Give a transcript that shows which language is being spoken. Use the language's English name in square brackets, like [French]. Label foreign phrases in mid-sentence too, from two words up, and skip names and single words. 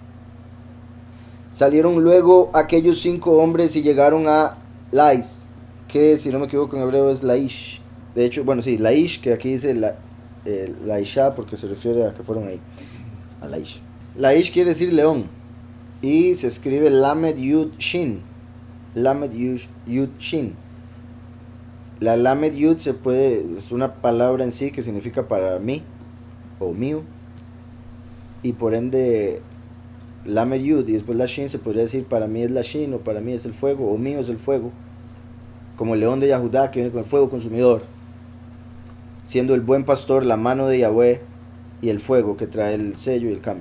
[Spanish] Salieron luego aquellos 5 hombres y llegaron a Lais, que si no me equivoco en hebreo es Laish. De hecho, bueno, sí, Laish, que aquí dice Laisha porque se refiere a que fueron ahí, a Laish. [Hebrew] Laish quiere decir león y se escribe למד יוד שין. למד יוד שין. [Spanish] La [Hebrew] למד יוד [Spanish] es una palabra en sí que significa para mí o mío, y por ende [Hebrew] למד יוד [Spanish] y después la Shin se podría decir para mí es la Shin o para mí es el fuego o mío es el fuego, como el león de Yahudá que viene con el fuego consumidor, siendo el buen pastor la mano de Yahweh y el fuego que trae el sello y el cambio.